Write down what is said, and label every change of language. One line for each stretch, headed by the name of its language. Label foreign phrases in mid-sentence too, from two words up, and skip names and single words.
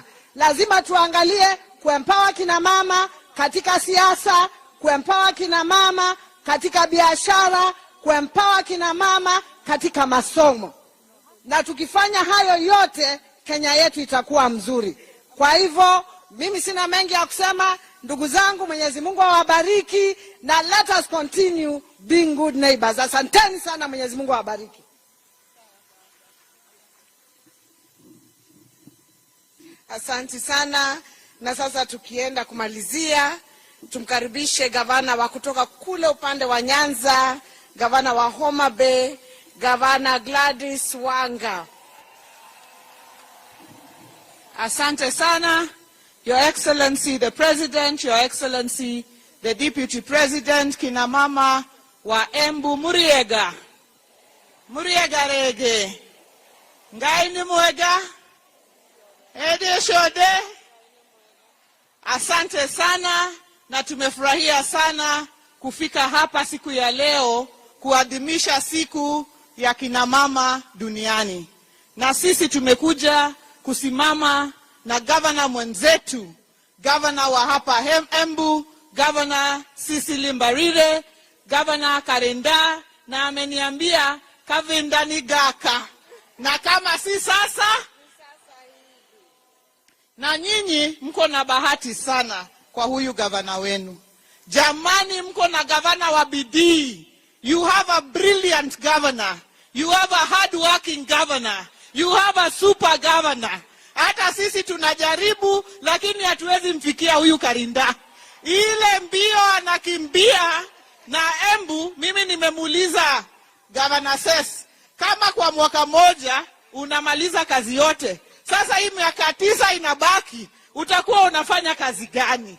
Swahili: Lazima tuangalie kuempower kina mama katika siasa, kuempower kina mama katika biashara, kuempower kina mama katika masomo. Na tukifanya hayo yote, Kenya yetu itakuwa mzuri. Kwa hivyo, mimi sina mengi ya kusema. Ndugu zangu, Mwenyezi Mungu awabariki, na
English: let us continue being good neighbors.
Swahili: Asanteni sana, Mwenyezi Mungu awabariki. Asante sana. Na sasa tukienda kumalizia, tumkaribishe gavana wa kutoka kule upande wa Nyanza, gavana wa Homa Bay, Gavana Gladys Wanga. Asante sana,
English: Your Excellency the President, Your Excellency the Deputy President,
Swahili: kina mama wa Embu, Muriega.
Embu: Muriega rege. Ngai ni mwega. Ede shode.
Swahili: Asante sana, na tumefurahia sana kufika hapa siku ya leo kuadhimisha siku ya kina mama duniani. Na sisi tumekuja kusimama na gavana mwenzetu, gavana wa hapa Embu, gavana Cecil Mbarire, gavana Karenda, na ameniambia kavinda ni gaka. Na kama si sasa, na nyinyi mko na bahati sana kwa huyu gavana wenu. Jamani, mko na gavana wa bidii.
English: You have a brilliant governor. You have a hard-working governor. You have a super governor.
Swahili: Hata sisi tunajaribu, lakini hatuwezi mfikia huyu Karinda. Ile mbio anakimbia na Embu, mimi nimemuuliza Governor Ses, kama kwa mwaka moja unamaliza kazi yote, sasa hii miaka 9 inabaki, utakuwa unafanya kazi gani?